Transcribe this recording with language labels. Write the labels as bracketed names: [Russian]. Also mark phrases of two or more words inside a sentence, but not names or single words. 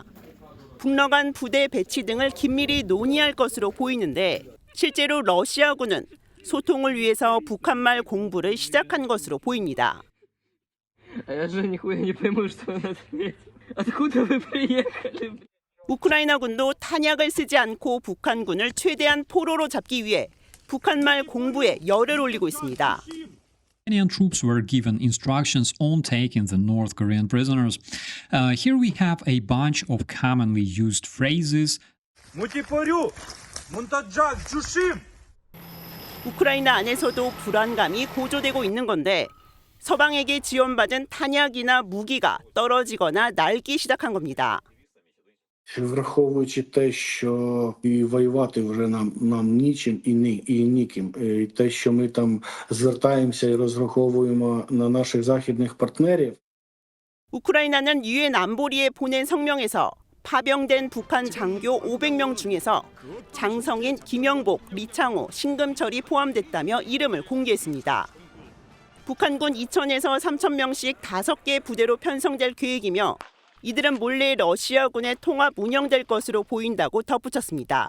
[Korean] 북러 간 부대 배치 등을 긴밀히 논의할 것으로 보이는데 실제로 러시아군은 소통을 위해서 북한말 공부를 시작한 것으로 보입니다. 우크라이나군도 탄약을 쓰지 않고 북한군을 최대한 포로로 잡기 위해 북한말 공부에 열을 올리고 있습니다. [English] Ukrainian troops were given instructions on taking the North Korean prisoners. Here we have a bunch of commonly used phrases. [Korean] 우크라이나 안에서도 불안감이 고조되고 있는 건데 서방에게 지원받은 탄약이나 무기가 떨어지거나 낡기 시작한 겁니다. [Ukrainian] Враховуючи те, що і воювати вже нам нічим і ніким, і те, що ми там звертаємося і розраховуємо на наших західних партнерів. [Korean] 우크라이나는 유엔 안보리에 보낸 성명에서 파병된 북한 장교 500명 중에서 장성인, 김영복, 리창호, 신금철이 포함됐다며 이름을 공개했습니다. 북한군 2,000에서 3,000명씩 5개 부대로 편성될 계획이며 이들은 몰래 러시아군에 통합 운영될 것으로 보인다고 덧붙였습니다.